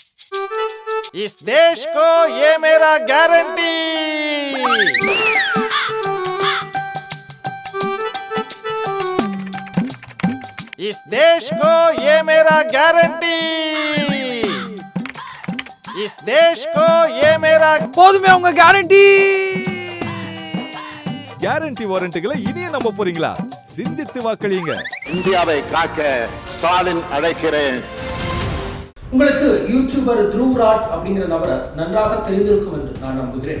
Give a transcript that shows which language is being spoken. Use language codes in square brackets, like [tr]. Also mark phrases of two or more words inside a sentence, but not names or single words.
[hi] इस देश को ये मेरा गारंटी। इस देश को ये मेरा गारंटी। इस देश को ये मेरा [ta] போதுமே உங்க கேரண்டி. கேரண்டி வாரண்டிகளை இனியே நம்ப போறீங்களா? சிந்தித்து வாக்களியுங்க. இந்தியாவை காக்க ஸ்டாலின் அழைக்கிறேன். உங்களுக்கு யூடியூபர் த்ருவ்ராட் அப்படிங்கிற நபரை நன்றாக தெரிந்திருக்கும் என்று நான் நம்புகிறேன்.